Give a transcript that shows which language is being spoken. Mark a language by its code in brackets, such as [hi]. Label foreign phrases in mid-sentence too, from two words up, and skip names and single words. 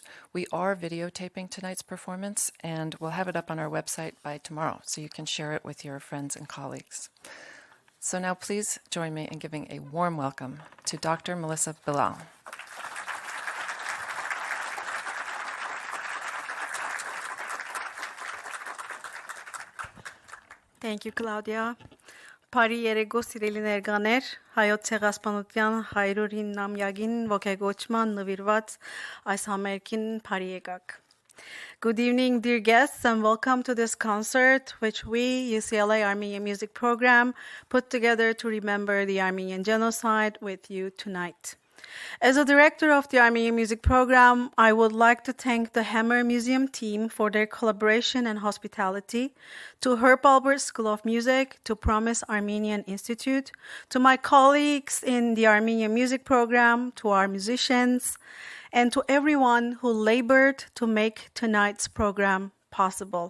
[en] We are videotaping tonight's performance, and we'll have it up on our website by tomorrow, so you can share it with your friends and colleagues. So now please join me in giving a warm welcome to Dr. Melissa Bilal. Thank you, Claudia. [hy] Բարի երեկո սիրելի ներկաներ, հայոց ցեղասպանության 109-ամյակին ողջագոչման նվիրված այս համերգին բարի եկաք. [en] Good evening, dear guests, and welcome to this concert, which we, UCLA Armenian Music Program, put together to remember the Armenian genocide with you tonight. As a director of the Armenian Music Program, I would like to thank the Hammer Museum team for their collaboration and hospitality, to Herb Alpert School of Music, to Promise Armenian Institute, to my colleagues in the Armenian Music Program, to our musicians, and to everyone who labored to make tonight's program possible.